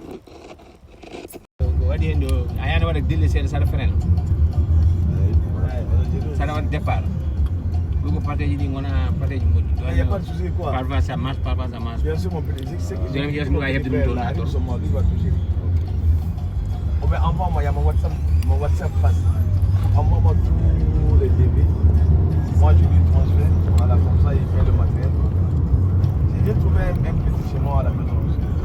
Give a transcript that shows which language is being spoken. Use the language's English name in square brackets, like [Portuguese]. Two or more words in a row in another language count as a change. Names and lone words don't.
[Fula] waɗi hen ɗo a yani waɗa dille seeɗa saɗa frene saɗa waɗa départ ɗum ko pateji ɗi gona pateji moƴƴi [French] Il n'y a pas de souci quoi. parfois ça marche parfois ça marche Bien sûr, mon petit, c'est que Deuxième chose, moi, il y a des moutons là, toi. lui va toucher. Oh, ben, envoie-moi, il y a mon WhatsApp passe. Envoie-moi tous les débits. Moi, je lui transfère. Voilà, comme ça, il fait le matériel. J'ai trouvé un petit chez moi à la maison aussi.